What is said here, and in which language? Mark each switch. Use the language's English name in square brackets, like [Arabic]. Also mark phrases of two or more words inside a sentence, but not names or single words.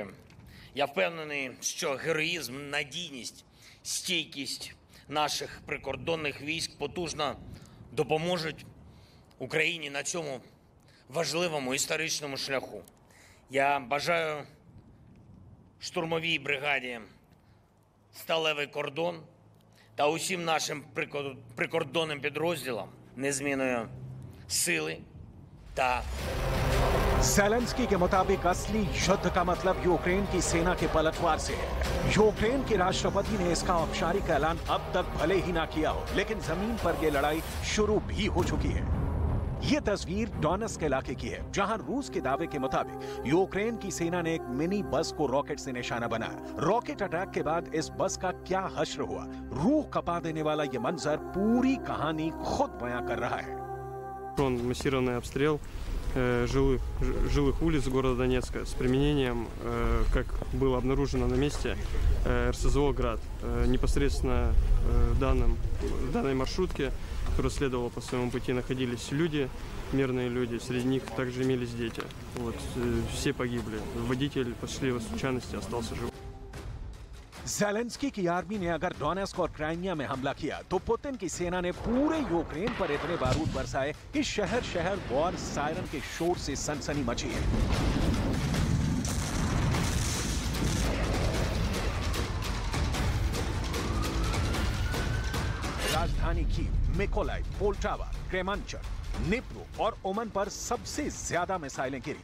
[Ukrainian] Я впевнений, що героїзм, надійність, стійкість наших прикордонних військ потужно допоможуть Україні на цьому важливому історичному шляху. Я бажаю штурмовій бригаді «Сталевий кордон» та усім нашим прикордонним підрозділам незмінної сили та [Hindi] ज़ेलेंस्की के मुताबिक असली युद्ध का मतलब यूक्रेन की सेना के पलटवार से है। यूक्रेन के राष्ट्रपति ने इसका औपचारिक ऐलान अब तक भले ही ना किया हो, लेकिन जमीन पर यह लड़ाई शुरू भी हो चुकी है। ये तस्वीर डोनेत्स्क इलाके की है, जहां रूस के दावे के मुताबिक यूक्रेन की सेना ने एक [English] mini bus [Hindi] को रॉकेट से निशाना बनाया। [English] rocket attack [Hindi] के बाद इस बस का क्या हश्र हुआ, रूह कपा देने वाला ये मंजर पूरी कहानी खुद बयां कर रहा है। [Russian] Массированный обстрел жилых улиц города Донецка с применением, как было обнаружено на месте, РСЗО «Град». Непосредственно в данной маршрутке, которая следовала по своему пути, находились люди, мирные люди, среди них также имелись дети. Вот, все погибли. Водитель по счастливой случайности остался жив. [Hindi] ज़ेलेंस्की की आर्मी ने अगर डोनेत्स्क और क्राइमिया में हमला किया तो पुतिन की सेना ने पूरे यूक्रेन पर इतने बारूद बरसाए कि शहर शहर [English] war siren [Hindi] के शोर से सनसनी मची है। राजधानी कीव, मिकोलाइव, पोल्टावा, क्रेमांचक, निप्रो और ओमन पर सबसे ज्यादा मिसाइलें गिरी।